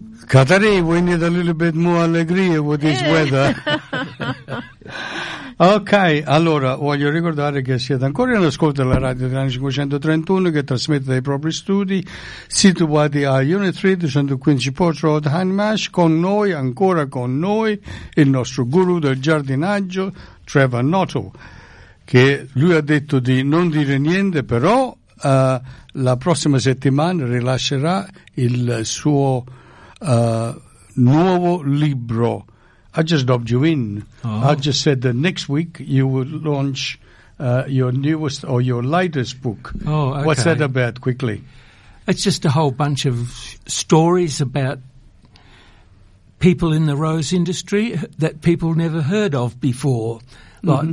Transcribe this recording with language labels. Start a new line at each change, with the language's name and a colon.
English: Kateri, we need a little bit more allegria with this weather.
Italian: Ok, allora voglio ricordare che siete ancora in ascolto della radio degli anni 531 che trasmette dai propri studi situati a Unit 3, 215 Port Road, Hindmarsh. Con noi, ancora con noi, il nostro guru del giardinaggio, Trevor Noto, che lui ha detto di non dire niente, però la prossima settimana rilascerà il suo nuovo libro.
English: I just dubbed you in. Oh. I just said that next week you will launch your newest or your latest book. Oh, okay. What's that about, quickly? It's just a whole bunch of stories about people in the rose industry that people never heard of before, like mm-hmm.